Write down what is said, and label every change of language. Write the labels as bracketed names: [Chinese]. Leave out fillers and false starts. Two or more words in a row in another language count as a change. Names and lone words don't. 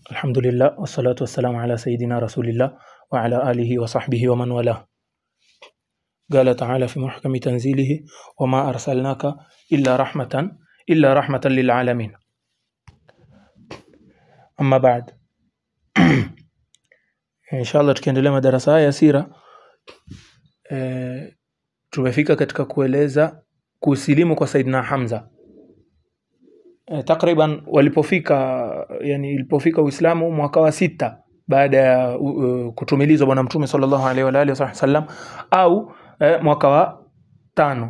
[Arabic] الحمد لله والصلاة والسلام على سيدنا رسول الله وعلى آله وصحبه ومن والاه. قال تعالى في محكم تنزيله: وما أرسلناك إلا رحمة للعالمين. أما بعد، إن شاء الله [Swahili] tukiendelea madarasa ya sira, tumefika katika kueleza kusilimu kwa Saidina Hamza. Takriban ilipofika Uislamu mwaka wa 6 baada ya kutumilizwa bwana Mtume [Arabic] صلى الله عليه وآله وسلم, [Swahili] au mwaka wa 5.